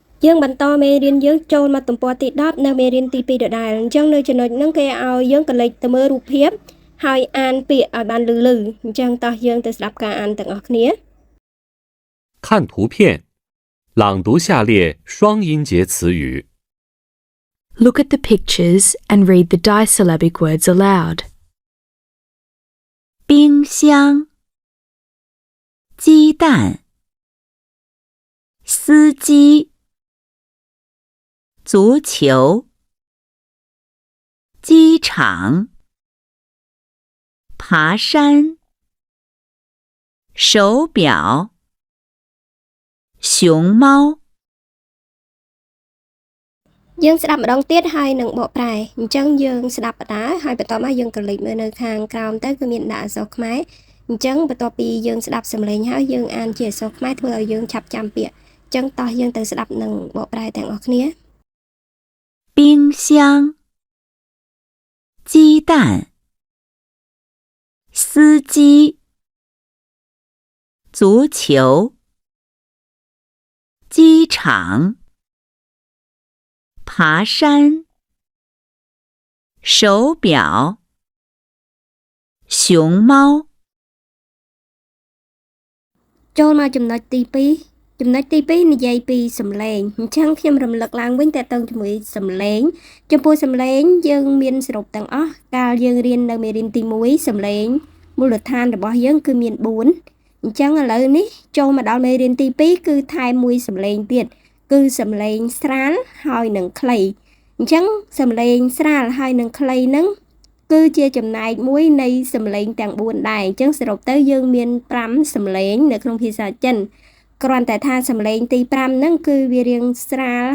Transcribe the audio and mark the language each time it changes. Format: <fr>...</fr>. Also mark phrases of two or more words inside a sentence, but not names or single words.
<km>យើងបន្តមេរៀនយើងចូលមកទំព័រទី10នៅមេរៀនទី2ដដែលអញ្ចឹងនៅចំណុចហ្នឹងគេឲ្យយើងកលេចទៅមើលរូបភាពហើយអានពាក្យឲ្យបានលឺៗអញ្ចឹងតោះយើងទៅស្ដាប់ការអានទាំងអស់គ្នា</km> <zh>看图片，朗读下列双音节词语。</zh> <en>Look at the pictures and read the disyllabic words aloud.</en> <zh>冰箱、鸡蛋、司机、足球、机场、爬山、手表、熊猫。</zh> <km>យើងស្ដាប់ម្ដងទៀតហើយនឹងបកប្រែអញ្ចឹងយើងស្ដាប់បដាហើយបន្តមកយើងកលេចមើលនៅខាងក្រោមទៅគឺមានដាក់អក្សរខ្មែរអញ្ចឹងបន្ទាប់ពីយើងស្ដាប់សំឡេងហើយយើងអានជាអក្សរខ្មែរធ្វើឲ្យយើងឆាប់ចាំពាក្យអញ្ចឹងតោះយើងទៅស្ដាប់នឹងបកប្រែទាំងអស់គ្នា</km> <zh>冰箱、鸡蛋、司机、足球、机场、爬山、手表、熊猫。</zh> <km>ចូលមកចំណុចទី2ចំណុចទី2និយាយពីសំឡេងអញ្ចឹងខ្ញុំរំលឹកឡើងវិញតើតើជាមួយសំឡេងចំពោះសំឡេងយើងមាន សរុបទាំងអស់កាលយើងរៀននៅមេរៀនទី1សំឡេងមូលដ្ឋានរបស់យើងគឺមាន4អញ្ចឹងឥឡូវនេះចូលមកដល់មេរៀនទី2គឺថែមមួយសំឡេងទៀតគឺសំឡេងស្រាលហើយនឹងខ្លីអញ្ចឹងសំឡេងស្រាលហើយនឹងខ្លីហ្នឹងគឺជាចំណែកមួយនៃសំឡេងទាំង4ដែរអញ្ចឹងសរុបទៅយើងមាន5សំឡេងនៅក្នុងភាសាចិនគ្រាន់តែថាសំឡេងទី5ហ្នឹងគឺវារៀងស្រាល</km>